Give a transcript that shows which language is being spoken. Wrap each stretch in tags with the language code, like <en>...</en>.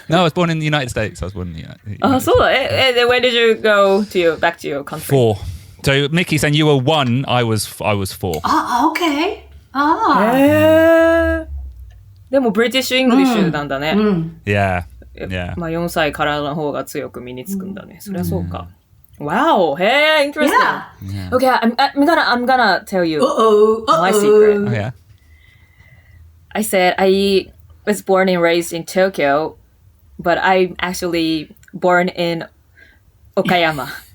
<en>No, I was born in the United States. I was born in the United States.</en> <ja>あ、そうだ。</ja> <en>then when did you go back to your country? 4. So Mickey saying you were 1, I was 4. Okay. Ah.</en> <ja>へー。でもブリティッシュ・イングリッシュなんだね。</ja> <en>Yeah. Yeah.</en> <ja>まあ4歳からの方が強く身につくんだね。そりゃそうか。</ja> <en>Wow. Hey, interesting. Yeah. Okay, I'm gonna tell you my Oh, secret. yeah. I said I was born and raised in Tokyo, but I'm actually born in Okayama.</en>